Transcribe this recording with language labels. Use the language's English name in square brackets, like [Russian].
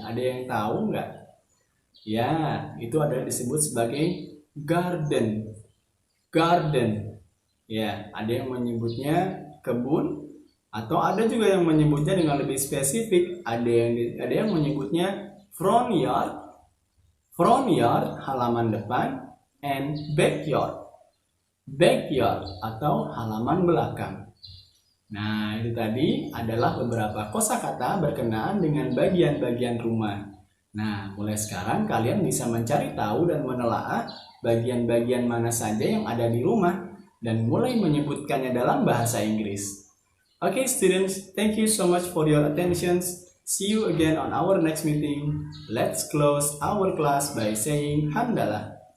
[Indonesian] Ada yang tahu nggak? Ya, itu adalah disebut sebagai garden. Garden. Ya, ada yang menyebutnya kebun atau ada juga yang menyebutnya dengan lebih spesifik. Ada yang menyebutnya front yard. Front yard halaman depan [English] and backyard. [Indonesian] Backyard atau halaman belakang. Nah, itu tadi adalah beberapa kosakata berkenaan dengan bagian-bagian rumah. Nah, mulai sekarang kalian bisa mencari tahu dan menelaah bagian-bagian mana saja yang ada di rumah dan mulai menyebutkannya dalam bahasa Inggris. [English] Okay, students, thank you so much for your attention. See you again on our next meeting. Let's close our class by saying [Indonesian] hamdalah.